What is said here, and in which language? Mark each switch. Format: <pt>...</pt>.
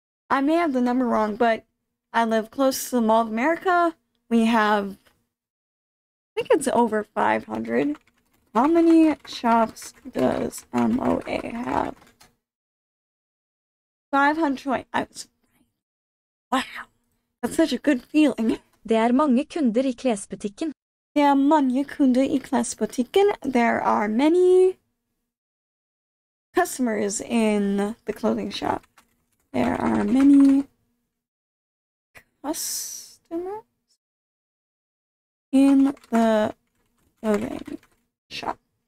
<en>I may have the number wrong, but I live close to the Mall of America. We have, I think it's over 500. How many shops does MOA have? 520. Wow. That's such a good feeling.</en> <no>Det er mange kunder i klesbutikken. Det er mange kunder i klesbutikken.</no> <en>There are many customers in the clothing shop. There are many customers in the clothing shop.</en>